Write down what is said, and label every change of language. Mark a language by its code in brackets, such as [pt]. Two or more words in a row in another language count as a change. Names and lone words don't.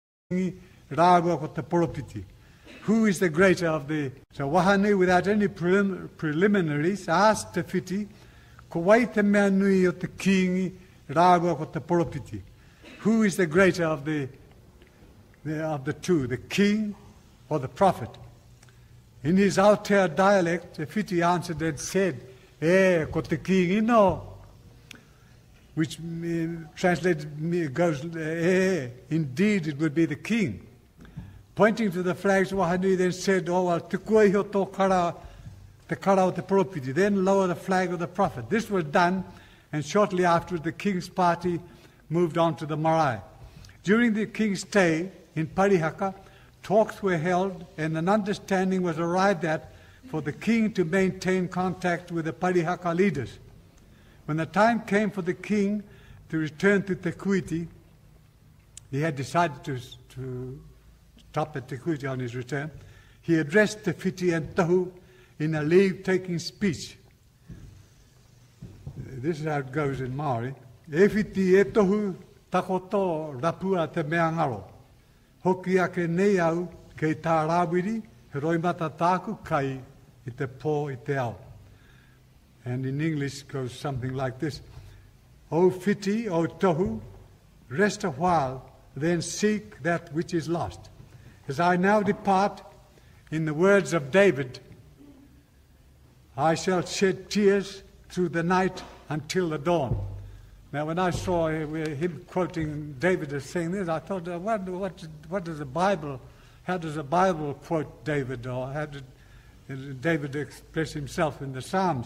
[en] Who is the greater of the... So Wahanui, without any preliminaries, asked the Whiti, [mi] ko wai te mea nui o te kingi rāua ko te poropiti. [en] Who is the greater of the two, the king or the prophet? In his Aotea dialect, the Whiti answered and said, [mi] ko te kingi no, [en] which translated goes, indeed it would be the king. Pointing to the flags, Wahanui then said, [mi] te kuaiho tō kara, te kara o te poropiti. [en] Then lower the flag of the prophet. This was done, and shortly afterwards the king's party moved on to the marae. During the king's stay in Parihaka, talks were held and an understanding was arrived at for the king to maintain contact with the Parihaka leaders. When the time came for the king to return to Te Kuiti, he had decided to stop at Te Kuiti on his return, he addressed the Whiti and Tohu in a leave-taking speech. This is how it goes in Maori. [mi] E whiti e tohu takoto rapua te mea ngaro. Hoki ake nei au kei tā rāwiri, he roimata tāku kai i te pō i te ao. [en] And in English goes something like this. O whiti, o tohu, rest a while, then seek that which is lost. As I now depart, in the words of David, I shall shed tears through the night until the dawn. Now, when I saw him quoting David as saying this, I thought, what does the Bible, how does the Bible quote David, or how did David express himself in the Psalms?